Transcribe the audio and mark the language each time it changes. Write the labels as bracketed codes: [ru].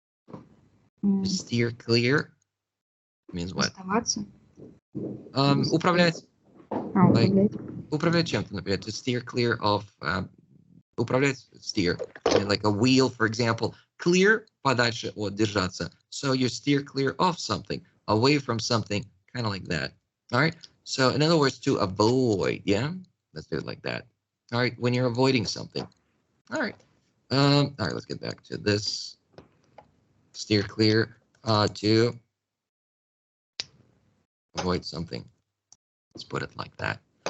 [en] To steer clear means what? [ru] Оставаться. Управлять. Управлять. Управлять чем-то, например, to steer clear of. Управлять, steer. [en] I mean, like a wheel, for example. [ru] Clear, подальше от, держаться. [en] So you steer clear of something, away from something, kind of like that. All right? So in other words, to avoid, yeah? Let's do it like that. All right, when you're avoiding something. All right. All right, let's get back to this. Steer clear to avoid something. Let's put it like that.